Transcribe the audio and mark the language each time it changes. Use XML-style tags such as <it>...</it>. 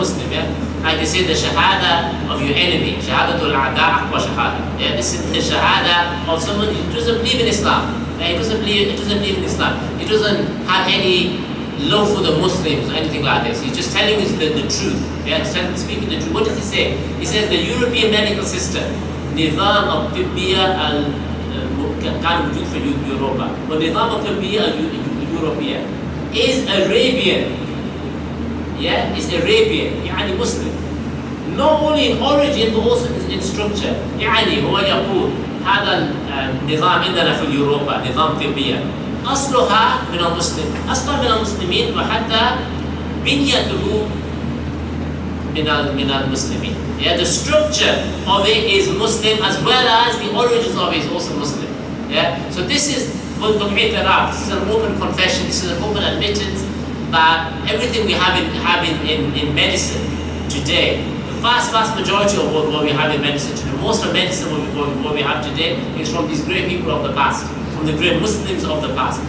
<en>Yeah, like they say the shahada of your enemy,</en> <ar>shahadatul a'da' aqwa shahada.</ar> <en>Yeah, this is the shahada of someone who doesn't believe in Islam. Yeah, he doesn't believe in Islam. He doesn't have any love for the Muslims or anything like this. He's just telling us the truth. Yeah, speaking the truth. What does he say? He says the European medical system,</en> <ar>نظام الطبية كان موجود في أوروبا والنظام الطبي الأوروبي</ar> <en>is Arabian. Yeah, is Arabian.</en> <ar>يعني</ar> <en>Muslim. Not only in origin but also in structure.</en> <ar>يعني هو يقول هذا النظام عندنا في أوروبا نظام طبي أصلها من المسلم. أصلها من المسلمين وحتى بنيته من المسلمين.</ar> <en>Yeah, the structure of it is Muslim as well as the origins of it is also Muslim. Yeah, so this is this is an open confession, this is an open admittance that everything we have in medicine today, the vast majority of what we have in medicine today, most of medicine what we have today is from these great people of the past, from the great Muslims of the past.</en>